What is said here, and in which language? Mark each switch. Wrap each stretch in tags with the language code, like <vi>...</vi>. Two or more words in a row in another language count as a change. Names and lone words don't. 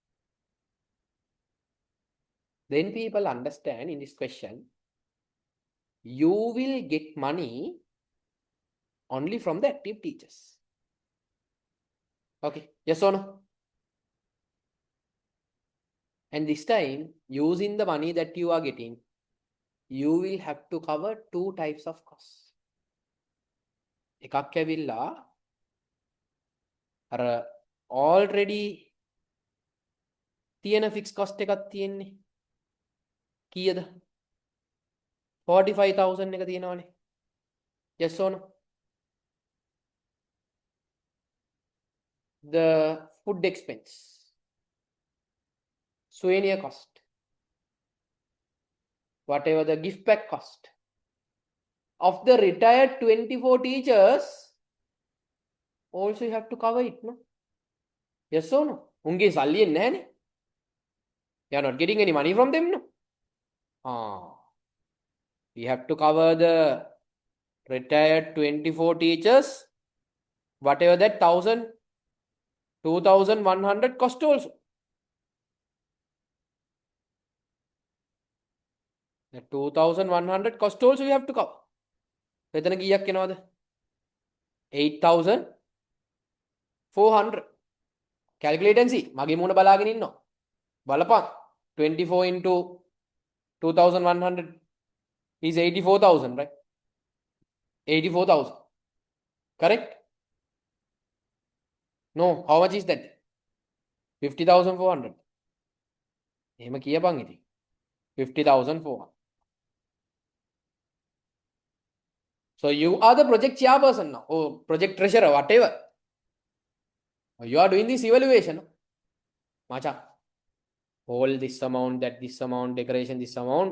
<en>Then people understand in this question, you will get money only from the active teachers. Okay. Yes or no? And this time, using the money that you are getting, you will have to cover 2 types of costs.</en> <si>එකක් ඇවිල්ලා අර already තියෙන</si> <en>fixed cost</en> <si>එකක් තියෙන්නේ. කීයද? 45,000 එක තියෙනවනේ.</si> <en>Yes or no? The food expense, souvenir cost, whatever the gift pack cost of the retired 24 teachers, also you have to cover it, no? Yes or no?</en> <si>උන්ගේ සල්ලි එන්නේ නැහනේ.</si> <en>You are not getting any money from them, no? We have to cover the retired 24 teachers, whatever that 1,000, 2,100 cost also. The 2,100 cost also you have to cover.</en> <si>එතන කීයක් එනවද? 8,400.</si> <en>Calculate and see.</en> <si>මගේ මූණ බලාගෙන ඉන්නවා. බලපන්.</si> <en>24 into 2,100 is 84,000, right? 84,000. Correct? No. How much is that? 50,400.</en> <si>එහෙම කියපන් ඉතින්. 50,400.</si> <en>So you are the project chairperson now, or project treasurer, whatever. You are doing this evaluation. Macha, all this amount, that this amount, decoration, this amount.</en>